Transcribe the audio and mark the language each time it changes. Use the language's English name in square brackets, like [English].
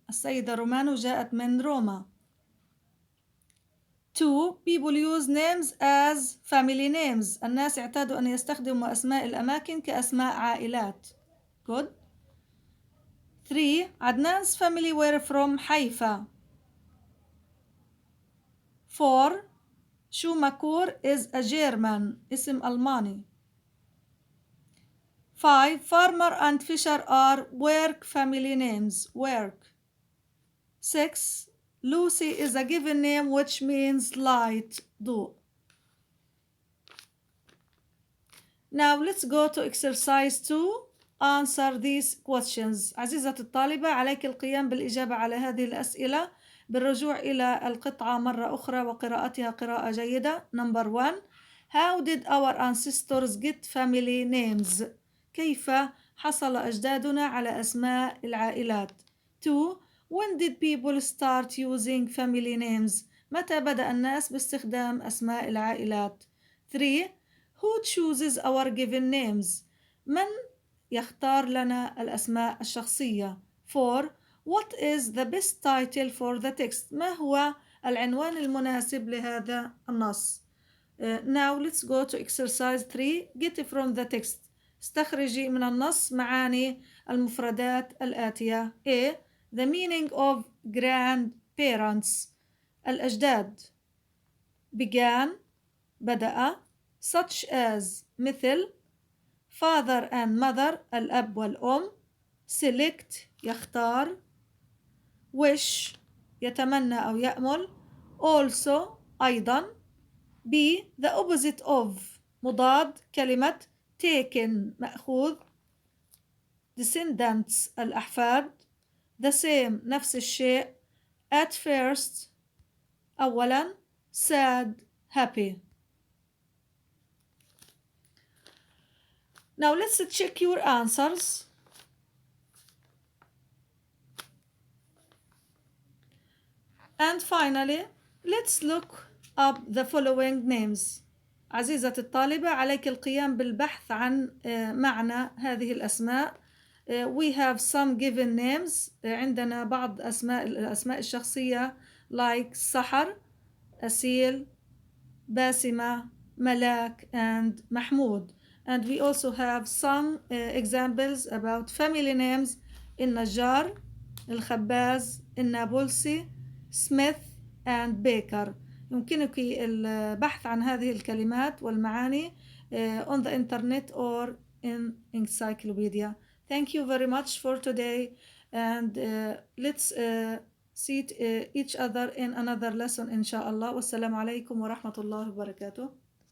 [Arabic] السيدة رومانو جاءت من روما. [English] 2. People use names as family names. [Arabic] الناس اعتادوا أن يستخدموا أسماء الأماكن كأسماء عائلات. [English] Good. 3. Adnan's family were from Haifa. 4. Schumacher is a German. [Arabic] اسم ألماني. [English] 5. Farmer and Fisher are work family names. Work. 6. Lucy is a given name which means light, ضوء. Now let's go to exercise 2. Answer these questions. [Arabic] عزيزة الطالبة، عليك القيام بالإجابة على هذه الأسئلة بالرجوع إلى القطعة مرة أخرى وقراءتها قراءة جيدة. [English] Number 1. How did our ancestors get family names? [Arabic] كيف حصل أجدادنا على أسماء العائلات؟ 2. [English] When did people start using family names? [Arabic] متى بدأ الناس باستخدام أسماء العائلات؟ 3. [English] Who chooses our given names? [Arabic] من يختار لنا الأسماء الشخصية؟ 4. [English] What is the best title for the text? [Arabic] ما هو العنوان المناسب لهذا النص؟ [English] Now let's go to exercise 3. Get from the text. [Arabic] استخرجي من النص معاني المفردات الآتية. [English] A. The meaning of grandparents. [Arabic] الأجداد. [English] Began. [Arabic] بدأ. [English] Such as [Arabic] مثل. [English] Father and mother. [Arabic] الأب والأم. [English] Select. [Arabic] يختار. [English] Wish. [Arabic] يتمنى أو يأمل. [English] Also. [Arabic] أيضا. B. [English] The opposite of. [Arabic] مضاد كلمة taken مأخوذ. [English] Descendants [Arabic] الأحفاد. [English] The same [Arabic] نفس الشيء. [English] At first [Arabic] أولا. [English] Sad happy. Now let's check your answers. And finally let's look up the following names. [Arabic] عزيزة الطالبة، عليك القيام بالبحث عن معنى هذه الأسماء. [English] We have some given names. [Arabic] عندنا بعض الأسماء الشخصية like سحر, أسيل, باسمة, ملاك and محمود. [English] And we also have some examples about family names. [Arabic] النجار, الخباز, النابلسي, سميث and بيكر. يمكنك البحث عن هذه الكلمات والمعاني [English] on the internet or in encyclopedia. Thank you very much for today, and let's see each other in another lesson [Arabic] إن شاء الله. والسلام عليكم ورحمة الله وبركاته.